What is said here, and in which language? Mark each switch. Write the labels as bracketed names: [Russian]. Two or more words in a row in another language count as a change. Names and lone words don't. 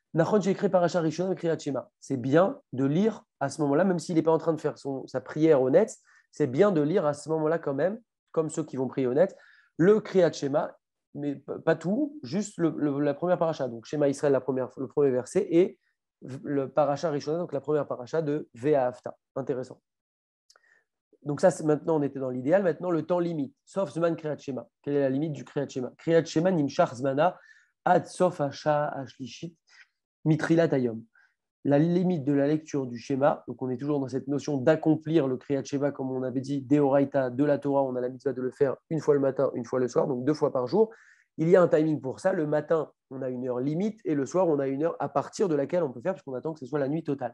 [French] C'est bien de lire à ce moment-là, même s'il n'est pas en train de faire sa prière au Netz, c'est bien de lire à ce moment-là quand même, comme ceux qui vont prier au Netz, le Kriyat Shema, mais pas tout, juste la première paracha. Donc Shema Israël, le premier verset, et le [Hebrew] פרשה ראשונה, [French] donc la première paracha de Ve'ahavta. Intéressant. Donc ça, maintenant, on était dans l'idéal. Maintenant, le temps limite, [Hebrew] סוף זמן קריאת שמע. [French] Quelle est la limite du Kriyat Shema? [Hebrew] קריאת שמע נמשך זמנה עד סוף השעה השלישית מתחילת היום. [French] La limite de la lecture du schéma, donc on est toujours dans cette notion d'accomplir le Kriyat Shema, comme on avait dit, Deoraita, de la Torah, on a la mitzvah de le faire une fois le matin, une fois le soir, donc 2 fois par jour. Il y a un timing pour ça. Le matin, on a une heure limite, et le soir, on a une heure à partir de laquelle on peut faire, puisqu'on attend que ce soit la nuit totale.